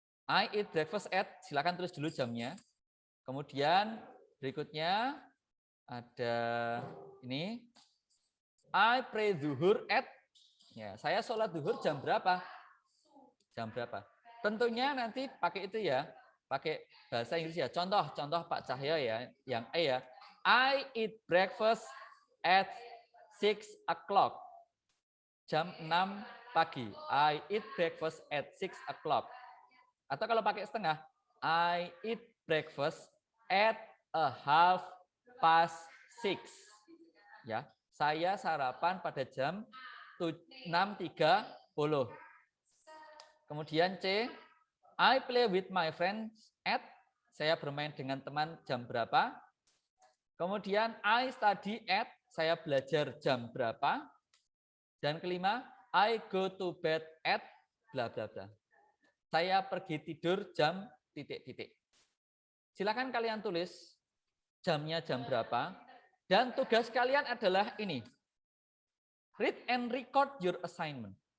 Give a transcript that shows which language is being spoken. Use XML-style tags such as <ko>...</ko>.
<en>I eat breakfast at,</en> <id>silakan tulis dulu jamnya. Kemudian berikutnya ada ini,</id> <en>I pray zuhur at,</en> <id>ya, saya sholat zuhur jam berapa? Jam berapa? Tentunya nanti pakai itu ya, pakai bahasa Inggris ya. Contoh Pak Cahyo ya, yang E ya.</id> <en>I eat breakfast at 6 o'clock.</en> <id>Jam 6 pagi.</id> <en>I eat breakfast at 6 o'clock.</en> <id>Atau kalau pakai setengah,</id> <en>I eat breakfast at 6:30.</en> <id>Ya, saya sarapan pada jam 6:30. Kemudian C,</id> <en>I play with my friends at,</en> <id>saya bermain dengan teman jam berapa? Kemudian</id> <en>I study at,</en> <id>saya belajar jam berapa? Dan kelima,</id> <en>I go to bed at bla bla bla.</en> <id>Saya pergi tidur jam titik-titik. Silakan kalian tulis jamnya jam berapa. Dan tugas kalian adalah ini.</id> <en>Read and record your assignment.</en>